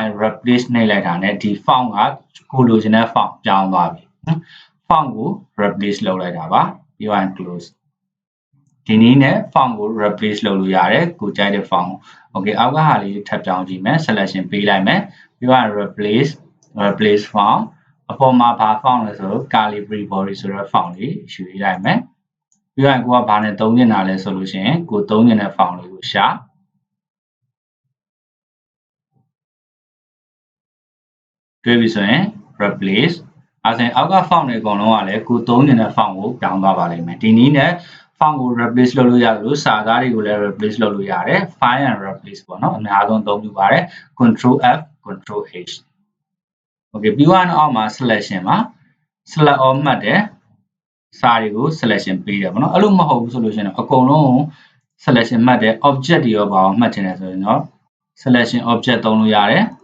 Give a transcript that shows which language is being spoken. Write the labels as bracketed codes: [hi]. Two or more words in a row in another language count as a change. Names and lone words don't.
[my] replace နှိပ်လိုက်တာနဲ့ဒီ font ကကိုလိုချင်တဲ့ font ပြောင်းသွားပြီ font ကို replace လုပ်လိုက်တာပါပြီးတော့ close ဒီနည်းနဲ့ font ကို replace လုပ်လို့ရတယ်ကိုကြိုက်တဲ့ font ကို okay အောက်ကဟာလေးထပ်ပြောင်းကြည့်မယ် selection ပေးလိုက်မယ်ပြီးတော့ [en] replace font [my] အပေါ်မှာဘာ font လဲဆိုတော့ Calibri body ဆိုတဲ့ font လေးယူလိုက်မယ်ပြီးတော့ကိုကဘာနဲ့သုံးနေတာလဲဆိုလို့ရှိရင်ကိုသုံးနေတဲ့ font လေးကိုရှာ တွေ့ပြီဆိုရင် replace အဲဆိုရင်အောက်က font တွေအကုန်လုံးကလည်းကိုသုံးနေတဲ့ font ကိုပြောင်းသွားပါလိမ့်မယ်ဒီန ည်းနဲ့ font ကို replace လုပ်လို့ရတယ်လို့စာသားတွေကိုလည်း replace လုပ်လို့ရတယ် [en] find and replace [my] ပေါ့နော်အများဆုံးသုံးပြပါတယ် [en] control F control H okay [my] ပြီးတော့အောက်မှာ selection မှာ [en] select all [my] မှတ်တယ်စာတွေကို selection ပေးတယ်ပေါ့နော်အဲ့လိုမဟုတ်ဘူးဆိုလို့ရှိရင်အကုန်လုံး selection မှတ်တယ် object တွေရောပါအောင်မှတ်ချင်တယ်ဆိုရင်တော့ [en] selection object [my] သုံးလို့ရတယ်